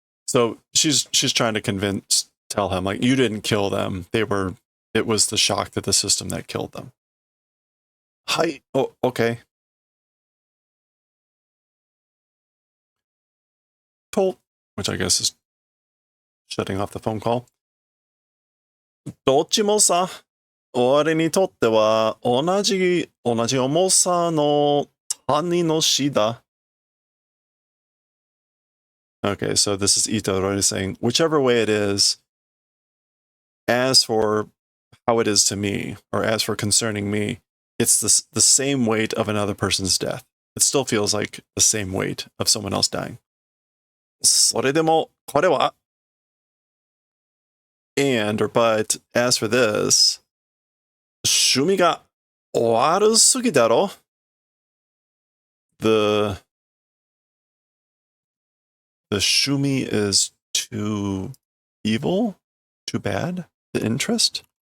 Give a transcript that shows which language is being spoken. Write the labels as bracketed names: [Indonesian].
[English] So she's trying to tell him, like, you didn't kill them. It was the shock to the system that killed them. Hi. Oh, okay. Told, which I guess is shutting off the phone call. [Japanese] どっちもさ、我にとっては同じ重さの谷の死だ。 [English] Okay, so this is Itadori saying, whichever way it is, as for how it is to me, or as for concerning me, it's the same weight of another person's death. It still feels like the same weight of someone else dying. [Japanese] それでも、これは [English] and or but, as for this, [Japanese] 趣味が悪すぎだろ [English] The shumi is too evil? Too bad? The interest?